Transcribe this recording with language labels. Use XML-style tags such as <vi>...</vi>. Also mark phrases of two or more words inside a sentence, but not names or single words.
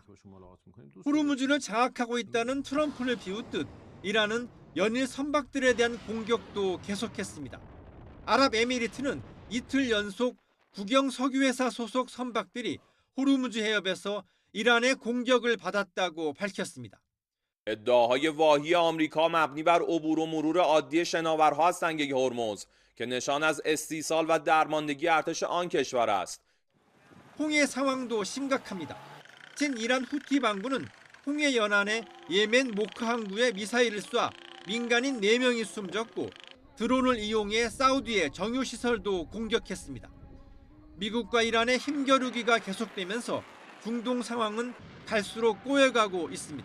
<ko>호르무즈를 장악하고 있다는 트럼프를 비웃듯 이란은 연일 선박들에 대한 공격도 계속했습니다. 아랍에미리트는 이틀 연속 국영 석유회사 소속 선박들이 호르무즈 해협에서 이란의 공격을 받았다고 밝혔습니다.</ko> <fa>ادعاهای واهی آمریکا مبنی بر عبور و مرور عادی شناورها از سنگه هرمز که نشان از استیصال و درماندگی ارتش آن کشور است.</fa> <ko>홍해 상황도 심각합니다. 친이란 후티 반군은 홍해 연안에 예멘 모크 항구에 미사일을 쏴 민간인 4명이 숨졌고 드론을 이용해 사우디의 정유시설도 공격했습니다. 미국과 이란의 힘겨루기가 계속되면서 중동 상황은 갈수록 꼬여가고 있습니다.</ko>